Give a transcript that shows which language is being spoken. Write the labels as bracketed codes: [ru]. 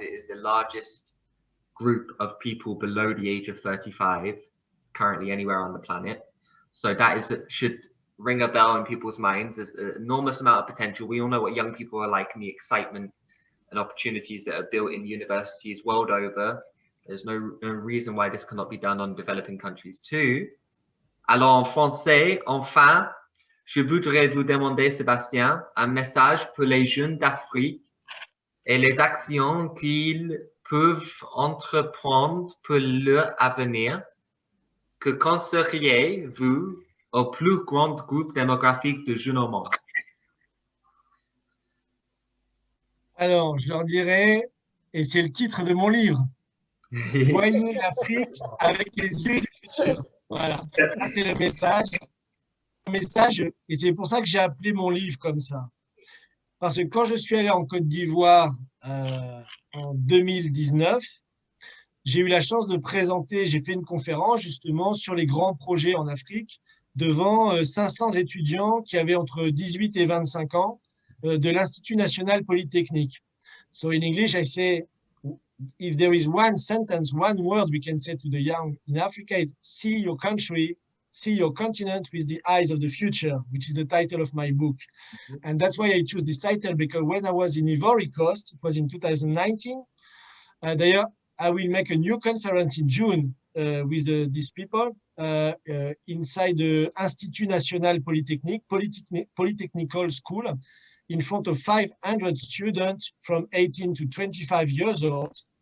[en] It is the largest group of people below the age of 35 currently anywhere on the planet. So that should ring a bell in people's minds. There's an enormous amount of potential. We all know what young people are like and the excitement and opportunities that are built in universities world over. There's no reason why this cannot be done on developing countries too. [fr] Alors en français, enfin, je voudrais vous demander, Sébastien, un message pour les jeunes d'Afrique et les actions qu'ils peuvent entreprendre pour leur avenir. Que conseilleriez-vous au plus grand groupe démographique de jeunes au monde? Alors, je leur dirais, et c'est le titre de mon livre, voyez l'Afrique avec les yeux du futur. Voilà, ça c'est le message. Et c'est pour ça que j'ai appelé mon livre comme ça. Parce que quand je suis allé en Côte d'Ivoire en 2019, j'ai eu la chance de présenter, j'ai fait une conférence justement sur les grands projets en Afrique devant 500 étudiants qui avaient entre 18 et 25 ans de l'Institut national polytechnique. [en] So in English, I say, if there is one sentence, one word we can say to the young in Africa is see your country, see your continent with the eyes of the future, which is the title of my book. And that's why I choose this title, because when I was in Ivory Coast, it was in 2019, there I will make a new conference in June with these people inside the Institut National Polytechnique, Polytechnical School, in front of 500 students from 18 to 25 years old.